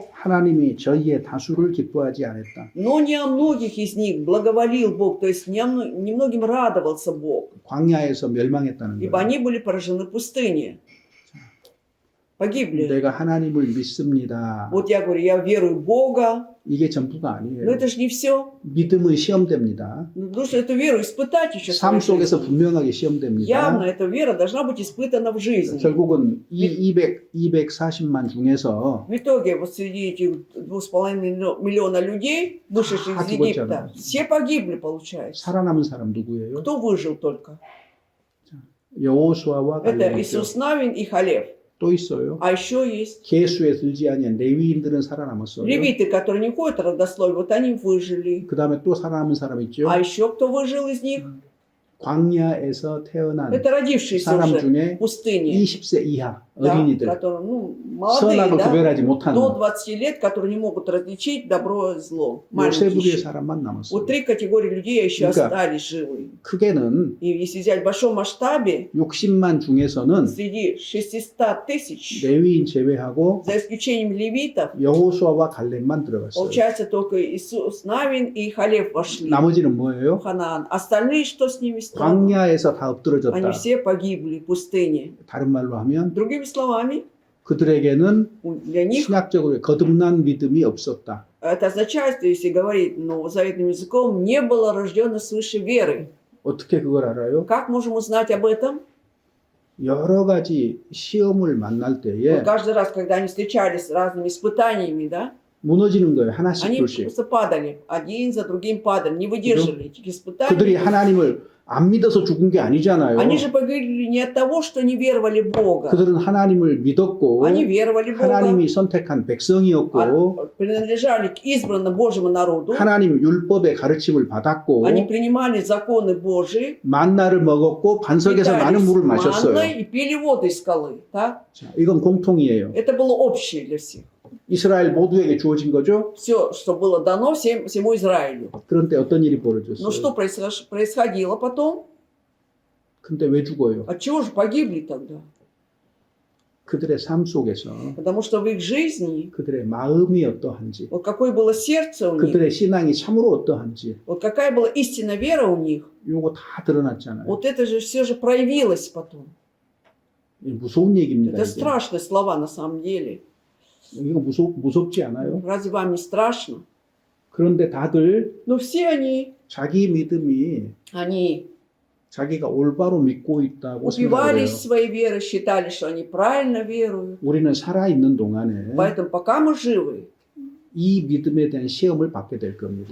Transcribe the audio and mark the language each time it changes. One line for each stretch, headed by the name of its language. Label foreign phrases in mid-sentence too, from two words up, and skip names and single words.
Korean: 하나님이 저희의 다수를 기뻐하지 않았다.
Russian: не о многих из них благоволил Бог, то есть немногим радовался Бог,
Korean: 광야에서 멸망했다는
Russian: ибо
Korean: 거예요.
Russian: они были поражены пустыней, погибли.
Korean: 내가 하나님을 믿습니다.
Russian: Вот я говорю, я верую в Бога,
Korean: 이게 전부가
Russian: но
Korean: 아니에요.
Russian: это же не все.
Korean: 믿음은 시험됩니다.
Russian: Потому что эту веру испытать еще.
Korean: 삶
Russian: свою
Korean: 속에서
Russian: жизнь.
Korean: 분명하게
Russian: Явно
Korean: 시험됩니다.
Russian: эта вера должна быть испытана в жизни.
Korean: 결국은 이 240만 중에서
Russian: В итоге вот среди этих 2,5 миллиона людей, вышедших из Египта, все погибли, получается.
Korean: 살아남은 사람 누구예요?
Russian: Кто выжил только?
Korean: 여호수아와
Russian: Это
Korean: 갈렙이죠.
Russian: Иисус Навин и Халев.
Korean: 또 있어요.
Russian: А еще есть
Korean: 계수에 들지 아니한 레위인들은 살아남았어요.
Russian: левиты, которые не ходят в родословие, вот они выжили.
Korean: 그 다음에 또 살아남은 사람 있죠.
Russian: А еще кто выжил из них?
Korean: 광야에서 태어난
Russian: Это родившиеся
Korean: 사람
Russian: уже
Korean: 중에
Russian: в пустыне.
Korean: 20세 이하
Russian: Да,
Korean: 어린이들
Russian: которые, молодые,
Korean: 선악을
Russian: да,
Korean: 구별하지 못하는
Russian: до 20 лет, которые не могут различить добро и зло.
Korean: 세
Russian: Маленькие
Korean: 부류의
Russian: еще.
Korean: 사람만 남았어요.
Russian: Вот 3 категории людей еще
Korean: 그러니까
Russian: остались живы.
Korean: 크게는
Russian: И если взять в большом масштабе,
Korean: 60만 중에서는
Russian: среди 600 тысяч,
Korean: 레위인 제외하고
Russian: за исключением левитов,
Korean: 여호수아와 갈렙만 들어갔어요.
Russian: получается только Иисус Навин и Халев вошли
Korean: 나머지는
Russian: в
Korean: 뭐예요?
Russian: Ханаан. Остальные, что с ними стало?
Korean: 광야에서 다 엎드러졌다.
Russian: Они все погибли в пустыне.
Korean: 다른 말로 하면
Russian: Другими словами,
Korean: 그들에게는
Russian: для них
Korean: 신학적으로 거듭난 믿음이 없었다.
Russian: это означает, если говорить новозаветным языком, не было рождено свыше веры.
Korean: 어떻게 그걸 알아요?
Russian: Как можем узнать об этом?
Korean: 여러 가지 시험을 만날 때에
Russian: Вот каждый раз, когда они встречались с разными испытаниями, да,
Korean: 무너지는 거예요. 하나씩
Russian: они
Korean: 둘씩.
Russian: просто падали, один за другим падали, не выдержали этих
Korean: 그들이
Russian: испытаний.
Korean: 하나님을 안 믿어서 죽은 게 아니잖아요.
Russian: Они же погибли не от того, что не веровали в Бога.
Korean: 그들은 하나님을 믿었고
Russian: Они веровали в Бога,
Korean: 하나님이 선택한 백성이었고
Russian: принадлежали к избранному Божьему народу.
Korean: 하나님 율법의 가르침을 받았고
Russian: Они принимали законы Божьи,
Korean: 만나를 먹었고 반석에서 나는 물을
Russian: питались
Korean: 마셨어요.
Russian: манной и пили воду из скалы. Так?
Korean: 자, 이건 공통이에요.
Russian: Это было общее для всех.
Korean: 이스라엘 모두에게 주어진 거죠.
Russian: Все, что было дано всему Израилю.
Korean: 그런데 어떤 일이
Russian: Но
Korean: 벌어졌어요?
Russian: что происходило потом?
Korean: 근데 왜 죽어요?
Russian: От чего же погибли тогда?
Korean: 그들의 삶 속에서
Russian: Потому что в их жизни,
Korean: 그들의 마음이 어떠한지,
Russian: вот какое было сердце у них,
Korean: 그들의 신앙이 참으로 어떠한지,
Russian: вот какая была истинная вера у них,
Korean: 요거 다 드러났잖아요.
Russian: вот это же все же проявилось потом.
Korean: 무서운 얘기입니다.
Russian: Это
Korean: 이게.
Russian: страшные слова на самом деле.
Korean: 이거 무섭지 않아요?
Russian: Разве вам не страшно?
Korean: 그런데 다들
Russian: Но все
Korean: 자기 믿음이
Russian: они
Korean: 자기가 올바로 믿고 있다고 생각해요.
Russian: упивались своей верой, считали, что они правильно веруют.
Korean: 우리는 살아있는 동안에
Russian: Поэтому пока мы живы,
Korean: 이 믿음에 대한 시험을 받게 될 겁니다.